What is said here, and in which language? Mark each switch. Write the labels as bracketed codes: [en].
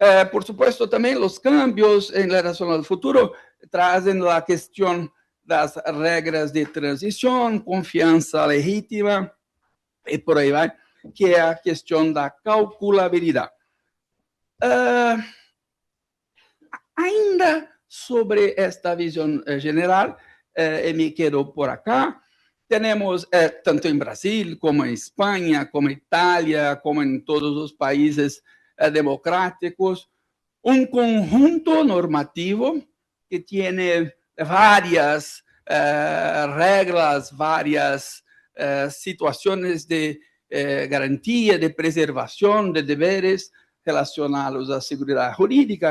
[es] Por supuesto, también los cambios en relación al futuro traen la cuestión de las reglas de transición, confianza legítima, y por ahí va, [pt] que é a questão da calculabilidade. Ainda sobre esta visão geral, [es] y me quedo por acá. Tenemos, tanto en Brasil como en España, como en Italia, como en todos los países democráticos, un conjunto normativo que tiene varias reglas, varias situaciones de garantía, de preservación de deberes relacionados a seguridad jurídica.